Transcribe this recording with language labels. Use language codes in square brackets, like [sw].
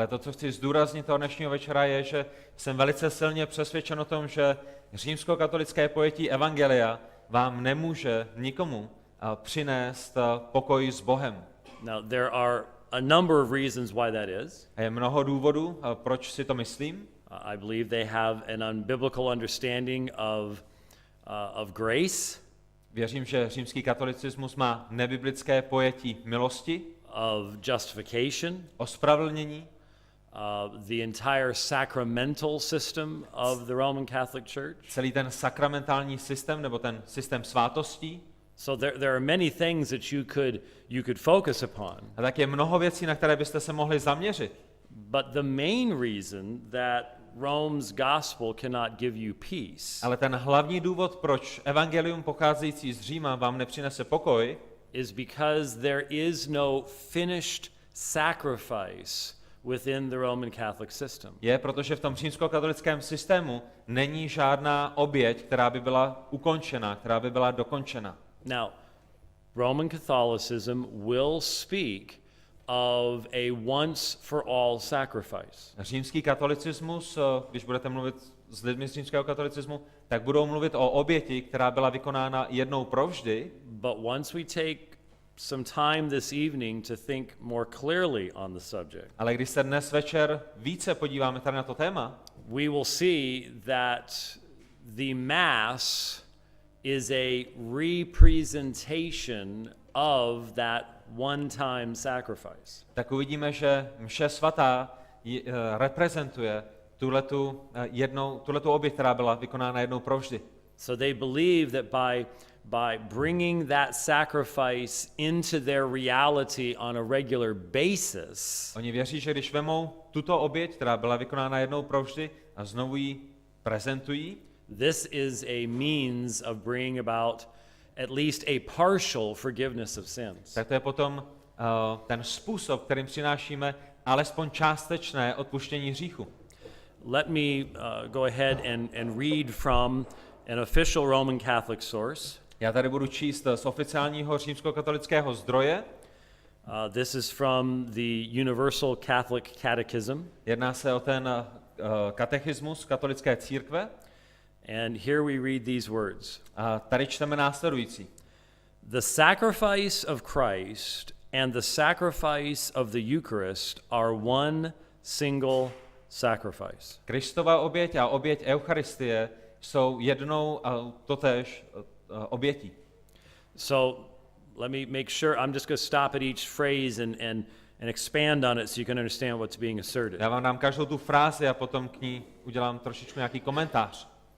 [cs] ale to, co chci zdůraznit toho dnešního večera, je, že jsem velice silně přesvědčen o tom, že římskokatolické pojetí Evangelia vám nemůže nikomu přinést pokoj s Bohem. [en] Now, there are a number of reasons why that is. [cs] A je mnoho důvodů, proč si to myslím. [en] I believe they have an unbiblical understanding of grace, [cs] Věřím, že římský katolicismus má nebiblické pojetí milosti, [en] of justification, [cs] ospravedlnění, [en] the entire sacramental system of the Roman Catholic Church. [cs] celý ten sakramentální systém nebo ten systém svátostí. [en] So there are many things that you could focus upon. [cs] A tak je mnoho věcí, na které byste se mohli zaměřit. [en] But the main reason that Rome's gospel cannot give you peace [cs] Ale ten hlavní důvod, proč evangelium pocházející z Říma vám nepřinese pokoj, [en] is because there is no finished sacrifice within the Roman Catholic system. [cs] je, protože v tom římskokatolickém systému není žádná oběť, která by byla ukončena, která by byla dokončena. [en] Now, Roman Catholicism will speak of a once for all sacrifice. [cs] Římský katolicismus, když budete mluvit s lidmi z římského katolicismu, tak budou mluvit o oběti, která byla vykonána jednou provždy, [en] But once we take some time this evening to think more clearly on the subject, [cs] ale když se dnes večer více podíváme tady na to téma, [en] we will see that the Mass is a representation of that one-time sacrifice. [cs] tak uvidíme, že mše svatá reprezentuje tuhletu oběť, která byla vykonána jednou provždy. [en] So they believe that by bringing that sacrifice into their reality on a regular basis, [cs] Oni věří, že když vemou tuto oběť, která byla vykonána jednou provždy a znovu ji prezentují, [en] this is a means of bringing about at least a partial forgiveness of sins. [cs] tak to je potom ten způsob, kterým přinášíme alespoň částečné odpuštění hříchu. [en] Let me go ahead and read from an official Roman Catholic source. [cs] Já tady budu číst z oficiálního římskokatolického zdroje. [en] This is from the Universal Catholic Catechism. [cs] Jedná se o ten katechismus katolické církve. [en] And here we read these words. [cs] A tady čteme následující. [en] The sacrifice of Christ and the sacrifice of the Eucharist are one single sacrifice. [cs] Kristova oběť a oběť Eucharistie jsou jednou a totéž obětí. [en] So let me make sure, I'm just going to stop at each phrase and expand on it so you can understand what's being asserted. [cs] Já vám dám každou tu frázi a potom k ní udělám trošičku nějaký komentář.